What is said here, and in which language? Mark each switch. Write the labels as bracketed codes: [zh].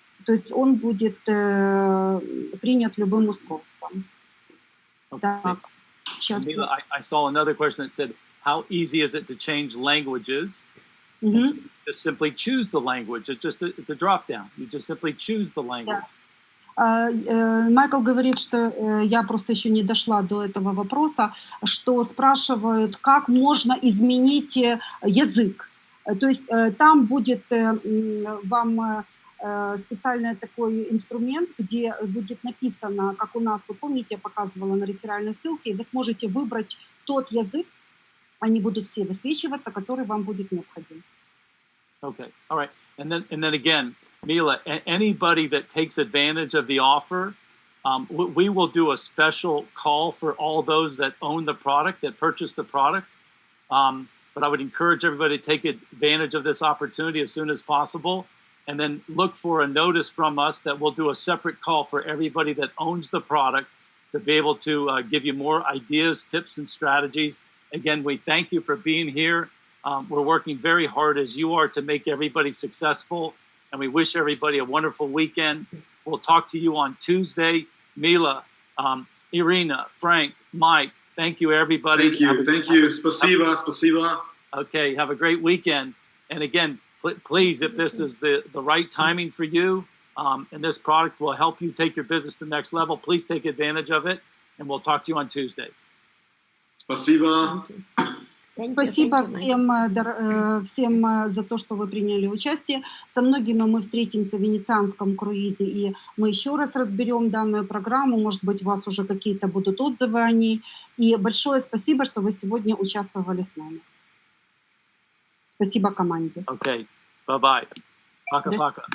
[ru] То есть он будет принят любым устройством. [en] Okay. [ru] Так, [en] Mila, I saw another question that said, how easy is it to change languages? Just simply choose the language. It's a drop down. You just simply choose the language. [ru] Майкл говорит, что я просто еще не дошла до этого вопроса, что спрашивают, как можно изменить язык. То есть там будет вам специальный такой инструмент, где будет написано, как у нас, вы помните, я показывала на реферальной ссылке, и вы сможете выбрать тот язык, они будут все высвечиваться, который вам будет необходим. [en] Okay, all right. And then again, Mila, anybody that takes advantage of the offer, we will do a special call for all those that own the product, that purchase the product. But I would encourage everybody to take advantage of this opportunity as soon as possible, and then look for a notice from us that we'll do a separate call for everybody that owns the product to be able to give you more ideas, tips, and strategies. Again, we thank you for being here. We're working very hard as you are to make everybody successful, and we wish everybody a wonderful weekend. We'll talk to you on Tuesday. Mila, Irina, Frank, Mike, thank you, everybody. Thank you. [ru] Спасибо. [en] Okay, have a great weekend. And again, please, if this is the right timing for you, and this product will help you take your business to the next level, please take advantage of it, and we'll talk to you on Tuesday. [ru] Спасибо. Спасибо всем за то, что вы приняли участие. Со многими мы встретимся в венецианском круизе, и мы еще раз разберем данную программу. Может быть, у вас уже какие-то будут отзывы о ней. И большое спасибо, что вы сегодня участвовали с нами. Спасибо команде. [en] Okay, bye-bye. [ru] Пока-пока.